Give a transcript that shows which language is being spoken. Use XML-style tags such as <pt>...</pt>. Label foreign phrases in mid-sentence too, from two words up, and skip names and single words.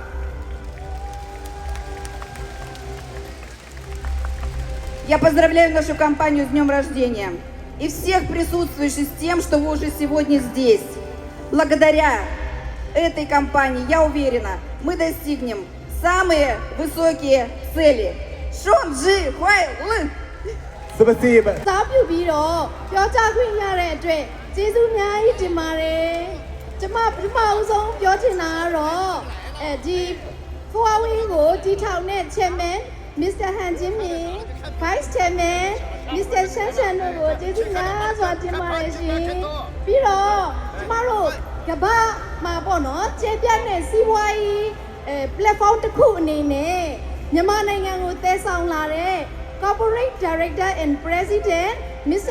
<ru>Я поздравляю нашу компанию с днем рождения и всех присутствующих с тем, что вы уже сегодня здесь. Благодаря этой компании, я уверена, мы достигнем самые высокие цели. Шон Джи Хуай Лы! Спасибо.</ru> <my>စားပြုပြီးတော့ပြောကြခွင့်ရတဲ့အတွက်ကျေးဇူးအများကြီးတင်ပါတယ်။ကျမပထမဦးဆုံးပြောချင်တာကတော့ဒီဖိုးဝင်းကိုတီထောင်တဲ့</my> <en>chairman Mr. Han Jinmin Vice Chairman Mr.</en> <my>Shan Shan တို့ကိုကျေးဇူးများစွာတင်ပါတယ်ရှင်ပြီးတော့ကျမတို့ကမ္ဘာမှာပေါ့နော်ကျေပြတ်တဲ့စီးပွားရေးplatform တစ်ခုအနေနဲ့မြန်မာနိုင်ငံကိုတည်ဆောင်လာတဲ့</my> <en>Corporate Director and President Mr.</en>